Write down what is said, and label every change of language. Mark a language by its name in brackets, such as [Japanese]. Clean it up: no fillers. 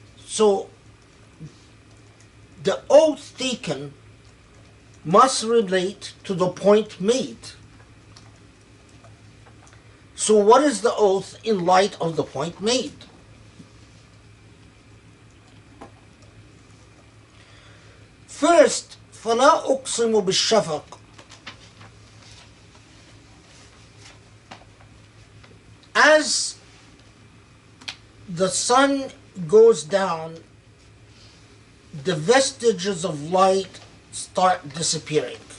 [English] So the oath taken must relate to the point made. So what is the oath in light of the point made? [Arabic] First, فَلَا أُقْسِمُ بِالشَّفَقِ. [English] As the sun goes down, the vestiges of light start disappearing.